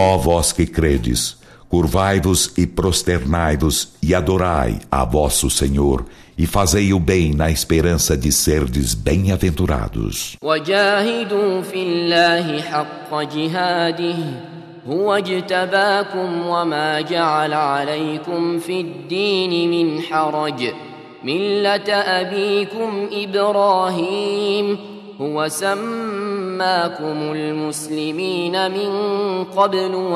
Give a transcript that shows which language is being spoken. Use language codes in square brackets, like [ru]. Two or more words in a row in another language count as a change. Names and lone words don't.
[pt] Ó vós que credes, curvai-vos e prosternai-vos e adorai a vosso Senhor e fazei o bem na esperança de serdes bem-aventurados. [ar] وجاهدوا في الله حق جهاده هو اجتباكم وما جعل عليكم في الدين من حرج ملة أبيكم إبراهيم هو سماكم المسلمين من قبل